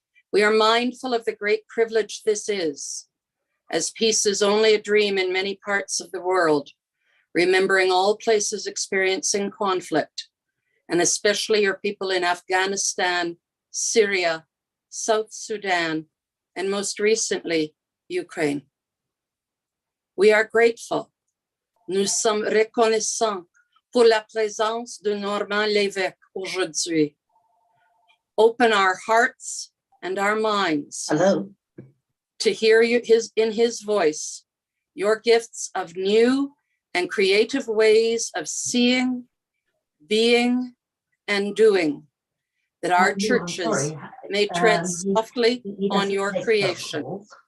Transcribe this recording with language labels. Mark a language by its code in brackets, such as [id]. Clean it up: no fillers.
[en] We are mindful of the great privilege this is, as peace is only a dream in many parts of the world, remembering all places experiencing conflict, and especially your people in Afghanistan, Syria, South Sudan, and most recently, Ukraine. We are grateful. [fr] Nous sommes reconnaissants pour la présence de Noman Levesque aujourd'hui. [en] Open our hearts and our minds to hear you in his voice, your gifts of new and creative ways of seeing, being, and doing, that our churches may tread softly on your creation.